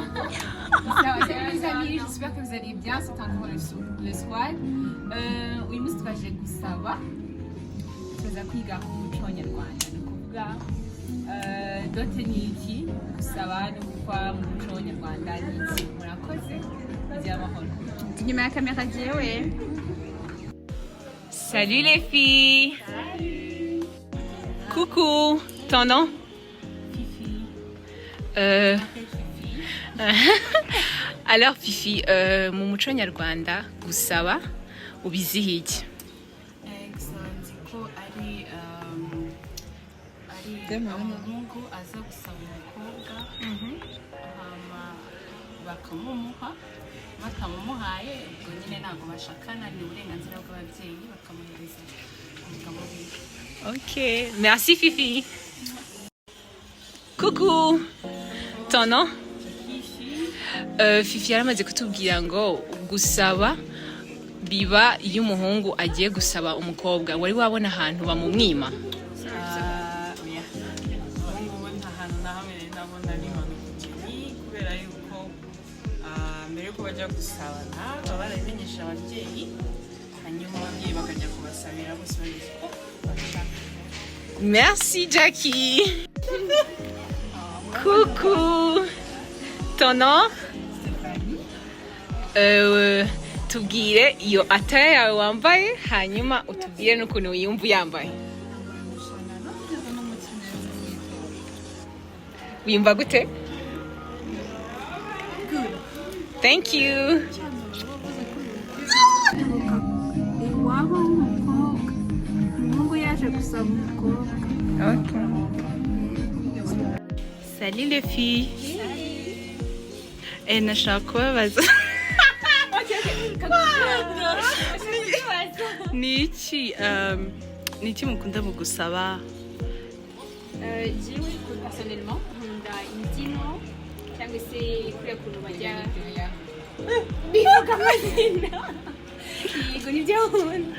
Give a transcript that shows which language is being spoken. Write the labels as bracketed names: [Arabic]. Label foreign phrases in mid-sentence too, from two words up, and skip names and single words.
[French] Sawa, salut les amis, j'espère que vous allez bien. C'est encore le soir. [Kinyarwanda] Uyu munsi twaje gusaba tuza kwiga ku muco nyarwanda ni ukuvuga dote ni iki gusaba no gukwa mu muco nyarwanda ni iki murakoze kugira amahoro Inyuma ya kamera jewe. [French] Salut les filles. Coucou. Ton nom? [Kinyarwanda] Alors Fifi, mu muco nyarwanda gusaba ubizihiye? nzi ko ari umuhungu aza gusaba umukobwa hama bakamumuha batamumuhaye ubwo nyine ntabwo bashakana ni uburenganzira bw'ababyeyi bakamuhereza umugabo wiwe. [French] Ok, merci Fifi. Coucou, ton nom? [Kinyarwanda] Fifi yaramaze kutubwira ngo gusaba biba iyo umuhungu agiye gusaba umukobwa. Wari wabona ahantu bamumwima? Oya, ubungubu nta hantu na hamwe ndabona n'impanuka kubera yuko mbere yuko bajya gusabana baba barabimenyesha ababyeyi hanyuma ababyeyi bakajya kubasabira bose babizi ko bashaka. [French] Merci Jackie. Coucou, ton nom? [Kinyarwanda] Tubwire iyo ataya yawe wambaye hanyuma utubwire n'ukuntu wiyumva uyambaye. Wiyumva gute? [English] Thank you. [Kinyarwanda] iwabo w'umukobwa umuhungu yaje gusaba umukobwa. [French] Salut les filles. [Kinyarwanda] Nashaka kubabaza ni iki mukunda mu gusaba? Jewe personnellement nkunda imbyino cyangwa se kuriya kuntu bajya bivuga amazina yego nibyo nkunda.